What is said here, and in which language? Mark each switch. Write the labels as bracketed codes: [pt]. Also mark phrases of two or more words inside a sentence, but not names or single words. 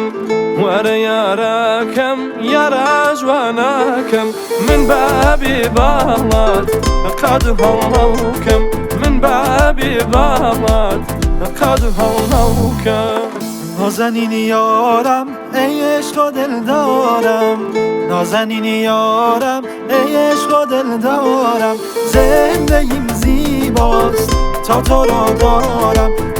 [ckb] وەرە یارەکەم یارە جوانەکەم من بابێ باڵات قەد هەڵهەڵکەم من بابێ باڵات قەد هەڵهەڵکەم [fa] نازنین یارم ای عشق و دل دارم نازنین یارم ای عشق و دل دارم زندگیم زیباست تا تو رو دارم